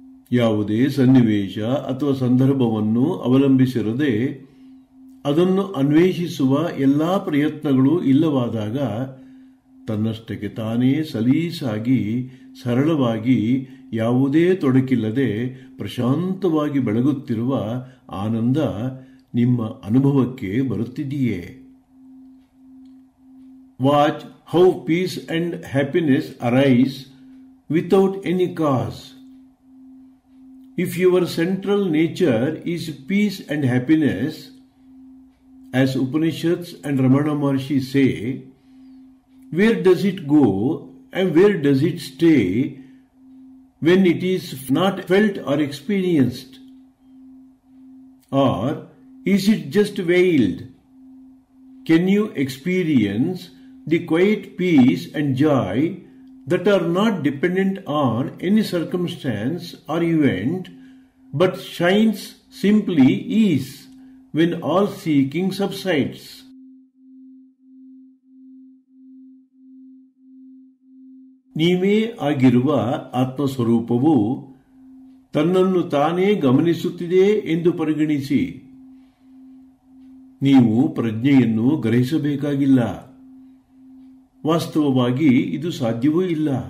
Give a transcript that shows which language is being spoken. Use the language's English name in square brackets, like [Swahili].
[Kannada] ಯಾವುದೇ ಸನ್ನಿವೇಶ ಅಥವಾ ಸಂದರ್ಭವನ್ನು ಅವಲಂಬಿಸಿರದೆ ಅದನ್ನು ಅನ್ವೇಷಿಸುವ ಎಲ್ಲಾ ಪ್ರಯತ್ನಗಳು ಇಲ್ಲವಾದಾಗ ತನ್ನಷ್ಟಕ್ಕೆ ತಾನೇ ಸಲೀಸಾಗಿ ಸರಳವಾಗಿ ಯಾವುದೇ ತೊಡಕಿಲ್ಲದೆ ಪ್ರಶಾಂತವಾಗಿ ಬೆಳಗುತ್ತಿರುವ ಆನಂದ ನಿಮ್ಮ ಅನುಭವಕ್ಕೆ ಬರುತ್ತಿದೆಯೇ? [English] Watch how peace and happiness arise without any cause. If your central nature is peace and happiness, as Upanishads and Ramana Maharshi say, where does it go and where does it stay when it is not felt or experienced? Or is it just veiled? Can you experience the quiet peace and joy that are not dependent on any circumstance or event, but shines simply ease when all seeking subsides? [Kannada] ನೀವೇ ಆಗಿರುವ ಆತ್ಮಸ್ವರೂಪವು ತನ್ನನ್ನು ತಾನೇ ಗಮನಿಸುತ್ತಿದೆ ಎಂದು ಪರಿಗಣಿಸಿ. ನೀವು ಪ್ರಜ್ಞೆಯನ್ನು ಗ್ರಹಿಸಬೇಕಾಗಿಲ್ಲ. ವಾಸ್ತವವಾಗಿ ಇದು ಸಾಧ್ಯವೂ ಇಲ್ಲ.